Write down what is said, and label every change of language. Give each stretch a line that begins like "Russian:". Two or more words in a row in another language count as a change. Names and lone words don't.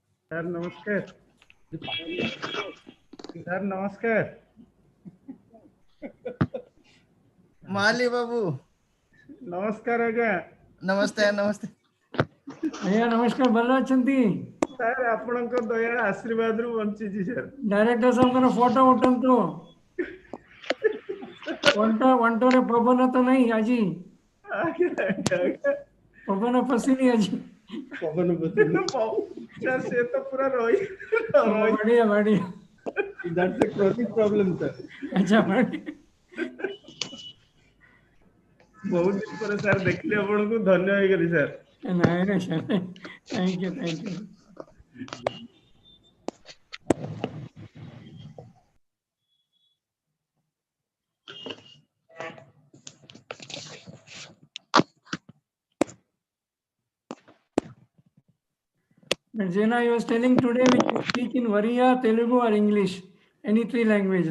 Hindi: सर नमस्कार सर नमस्कार माली बाबू नमस्कार आज्ञा नमस्ते नमस्ते
Odia: ଆଜ୍ଞା ନମସ୍କାର, ଭଲ ଅଛନ୍ତି? ସାର୍ ଆପଣଙ୍କ ଦୟା ଆଶୀର୍ବାଦରୁ ବଞ୍ଚିଛି ସାର୍। ଡାଇରେକ୍ଟର ସାହେବଙ୍କର ଫଟୋ ଉଠାନ୍ତୁ। ଅଣ୍ଟାରେ ପବନ ତ ନାହିଁ ଆଜି, ପବନ ପଶିନି ଆଜି। ପବନ ପଶିନି ସାର୍, ସେ ତ ପୁରା ରହି ବଢିଆ ବଢିଆ।
English: that's a chronic problem sir।
Odia: ଆଚ୍ଛା ବଢିଆ। ବହୁତ ଦିନ ପରେ ସାର୍ ଦେଖିଲି ଆପଣଙ୍କୁ, ଧନ୍ୟ ହେଇଗଲି ସାର୍। ନାଇଁ ନାଇଁ ସାର୍,
English: thank you thank you. Jena, I was telling today we can speak in Oriya, Telugu or English, any three languages.